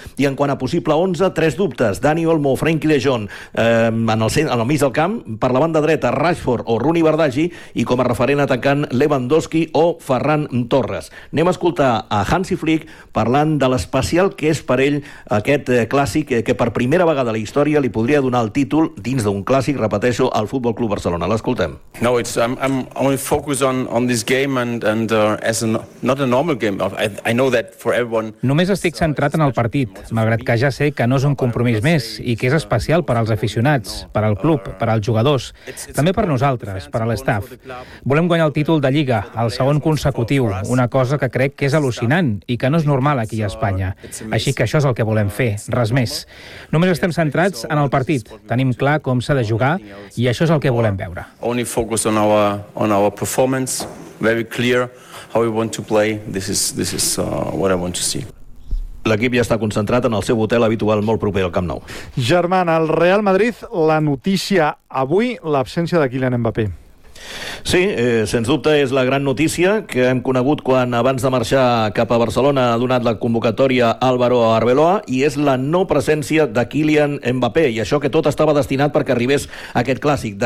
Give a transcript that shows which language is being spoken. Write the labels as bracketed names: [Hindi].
[Catalan] I en quant a possible 11, tres dubtes: Dani Olmo, Frenkie de Jong en el mig del camp, per la banda dreta Rashford o Rooney Verdaghi, i com a referent atacant Lewandowski o Ferran Torres. Anem a escoltar a Hansi Flick parlant de l'especial que és per ell aquest clàssic, que per primera vegada a la història li podria donar el títol dins d'un clàssic, repeteixo, al Futbol Club Barcelona. L'escoltem. [English] No, I'm only focused on this game and as not a normal game. I know that for everyone. [Catalan] Només estic centrat en el partit, malgrat que ja sé que no és un compromís més i que és especial per als aficionats, per al club, per als jugadors, també per nosaltres, per a l'staff. Volem guanyar el títol de Lliga, el segon consecutiu, una cosa que crec que és al·lucinant i que no és normal aquí a Espanya. Així que això és el que volem fer, res més. Només estem centrats en el partit, tenim clar com s'ha de jugar i això és el que volem veure. [English] Only focus on our performance, very clear how we want to play. This is what I want to see. [Catalan] L'equip ja està concentrat en el seu hotel habitual molt proper al Camp Nou. Germán, al Real Madrid, la notícia avui, l'absència de Kylian Mbappé. Sí, sens dubte és la gran notícia que hem conegut quan abans de marxar cap a Barcelona ha donat la convocatòria Álvaro Arbeloa, i és la no presència de Kylian Mbappé, i això que tot estava destinat perquè arribés aquest clàssic.